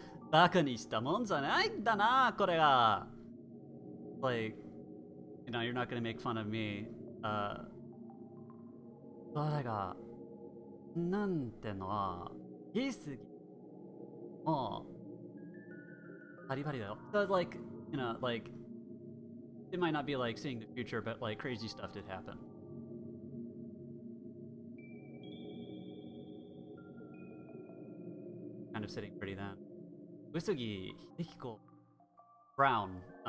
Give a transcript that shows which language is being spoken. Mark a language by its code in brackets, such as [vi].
[ja] バカにしたもんじゃないんだな、これが。 [en] Like, you know, you're not gonna make fun of me. [ja] それが、なんてのは、言い過ぎ。もう、バリバリだよ。 [en] So, like, you know, like, it might not be like seeing the future, but like crazy stuff did happen. Kind of sitting pretty then. Usugi Hidehiko Brown.